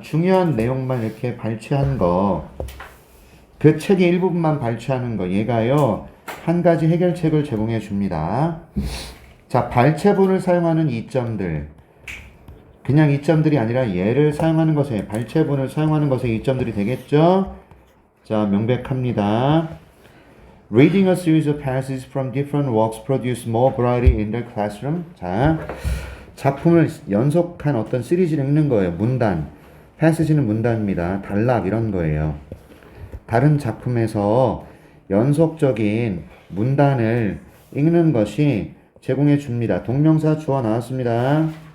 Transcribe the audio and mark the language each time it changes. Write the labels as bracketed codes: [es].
[ko] 중요한 내용만 이렇게 발췌한 거, 그 책의 일부분만 발췌하는 거, 얘가요, 한 가지 해결책을 제공해 줍니다. 자, 발췌본을 사용하는 이점들. 그냥 이점들이 아니라 얘를 사용하는 것에, 발췌본을 사용하는 것에 이점들이 되겠죠? 자, 명백합니다. [en] Reading a series of passages from different works produce more variety in the classroom. [ko] 자, 작품을 연속한 어떤 시리즈를 읽는 거예요. 문단. passage는 문단입니다. 단락 이런 거예요. 다른 작품에서 연속적인 문단을 읽는 것이 제공해 줍니다. 동명사 주어 나왔습니다.